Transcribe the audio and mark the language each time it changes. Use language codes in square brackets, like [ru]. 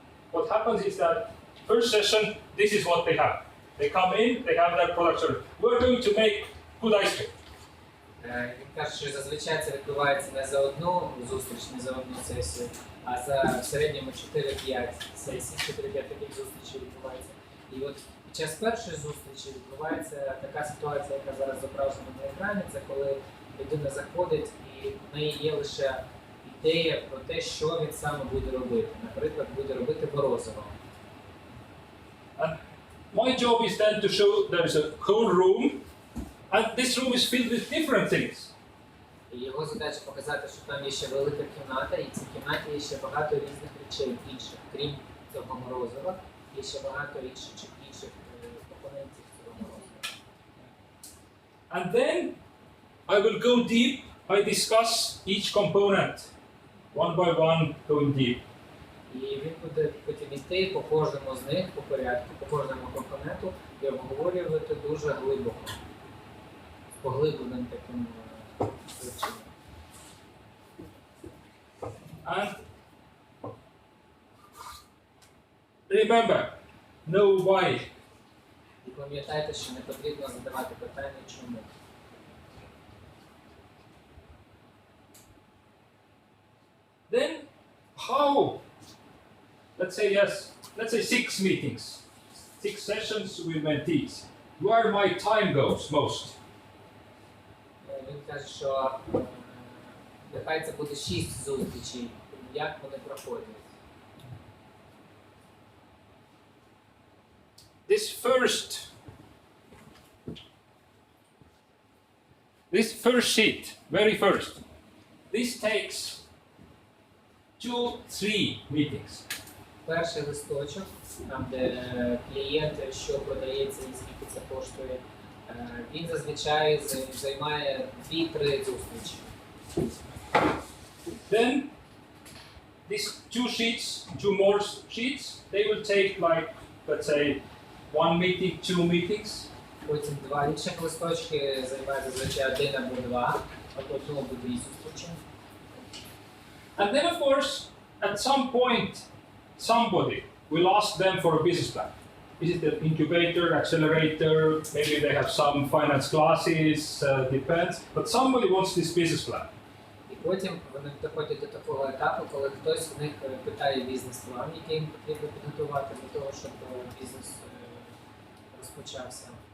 [en] What happens is that first session, this is what they have. They come in, they have their product service. We're going to make good ice cream. [uk] Він каже, що зазвичай це відбувається не за одну зустріч, не за одну сесію, а за в середньому 4-5 сесій, 4-5 таких зустрічей відбувається. І от під час першої зустрічі відбувається така ситуація, яка зараз зображена на екрані, це коли людина заходить і в неї є лише ідея про те, що він саме буде робити. Наприклад, буде робити морозиво. [en] And my job is then to show there is a whole room, and this room is filled with different things. [uk] І його задача показати, що там є ще велика кімната, і в цій кімнаті є ще багато різних речей інших. Крім цього морозива, є ще багато інших компонентів цього морозива. [en] And then I will go deep, I discuss each component, one by one, going deep. [uk] І він буде потім йти по кожному з них, по порядку, по кожному компоненту і обговорювати дуже глибоко, з поглибленим таким вивченням. [en] And remember, know why. [uk] І пам'ятайте, що не потрібно задавати питання чому. [en] Then how? Let's say 6 meetings, 6 sessions with mentees. Where my time goes most. [uk] Він каже, що нехай це буде 6 зустрічей, як вони проходять. [en] This first sheet, very first, this takes 2-3 meetings. [uk] Перший листочок, там де клієнт, що продається і скільки це коштує, він зазвичай займає 2-3 зустрічі. [en] Then these 2 sheets, 2 more sheets, they will take like, let's say, 1 meeting, 2 meetings. [uk] Потім 2 інших листочки займають зазвичай 1 або 2, або 1 або 2 зустрічі. [en] And then of course, at some point, somebody will ask them for a business plan. Is it an incubator, accelerator, maybe they have some finance classes, depends, but somebody wants this business plan. [uk] І потім вони доходять до такого етапу, коли хтось в них питає бізнес-план, який їм потрібно підготувати для того, щоб бізнес розпочався.